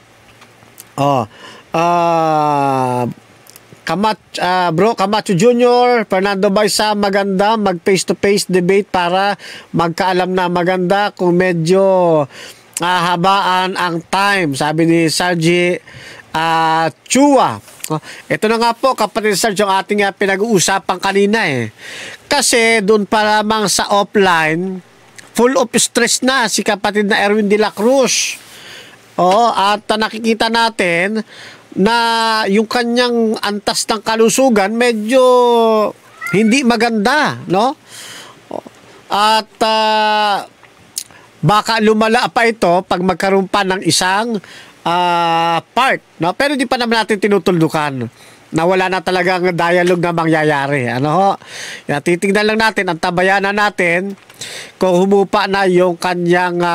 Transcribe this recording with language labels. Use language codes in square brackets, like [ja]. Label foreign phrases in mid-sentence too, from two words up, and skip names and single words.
[tl] Bro Camacho Jr., Fernando Baisa, maganda mag [en] face-to-face debate [tl] para magkaalam na maganda kung medyo habaan ang time, sabi ni Sargi Chua. Ito na nga po kapatid Sarge, yung ating pinag-uusapan kanina kasi doon pa lamang sa [en] offline full of stress [tl] na si kapatid na Erwin de la Cruz. At nakikita natin na yung kanyang antas ng kalusugan medyo hindi maganda, At baka lumala pa ito pag magkaroon pa ng isang part, Pero di pa naman natin tinutuldukan na wala na talagang dialogue na mangyayari, titingnan lang natin, ang tabayanan natin kung humupa na yung kanyang